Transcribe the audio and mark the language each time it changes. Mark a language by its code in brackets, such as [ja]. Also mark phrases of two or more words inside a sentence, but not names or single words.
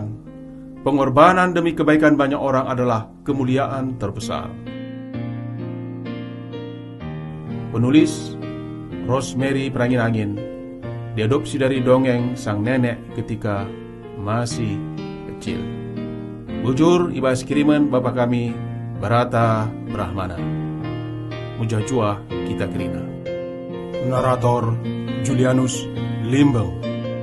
[id] Pengorbanan demi kebaikan banyak orang adalah kemuliaan terbesar. Penulis Rosemary Perangin-Angin, diadopsi dari dongeng sang nenek ketika masih kecil. [btx] Bujur ibas kiriman Bapa kami, Barata Brahmana. Mujajua kita kerina. [id] Narator Julianus Limbel.